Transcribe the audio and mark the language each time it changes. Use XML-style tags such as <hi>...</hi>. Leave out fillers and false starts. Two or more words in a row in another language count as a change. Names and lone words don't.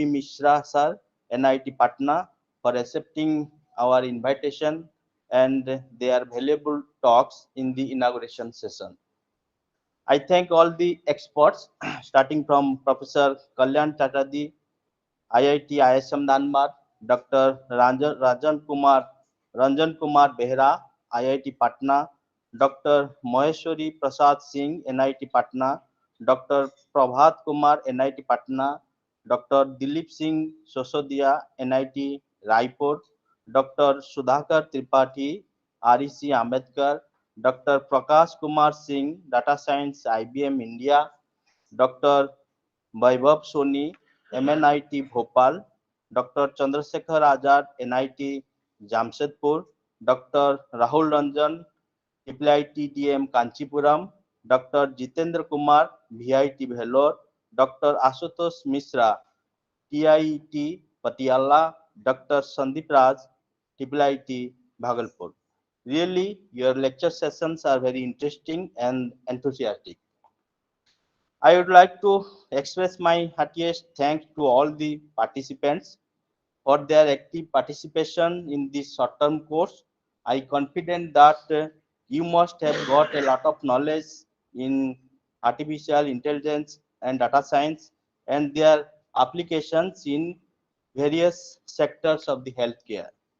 <en>Mishra Sir, NIT Patna, for accepting our invitation and their valuable talks in the inauguration session. I thank all the experts, starting from Professor Kalyan Chatterjee, IIT ISM Nanmar, Dr. Ranjan Kumar Behra, IIT Patna, Dr. Maheshwari Prasad Singh, NIT Patna, Dr. Prabhat Kumar, NIT Patna, Dr. Dilip Singh Sosodia, NIT Raipur, Dr. Sudhakar Tripathi, REC Ambedkar, Dr. Prakash Kumar Singh, Data Science, IBM India, Dr. Vaibhav Soni, MNIT Bhopal, Dr. Chandrasekhar Azad, NIT Jamshedpur, Dr. Rahul Ranjan, IIT DM Kanchipuram, Dr. Jitendra Kumar, VIT Vellore, Dr. Ashutosh Mishra, TIET Patiala, Dr. Sandeep Raj, IIT Bhagalpur. Really, your lecture sessions are very interesting and enthusiastic. I would like to express my heartiest thanks to all the participants for their active participation in this short-term course. I am confident that you must have got a lot of knowledge in artificial intelligence and data science and their applications in various sectors of the healthcare.</en>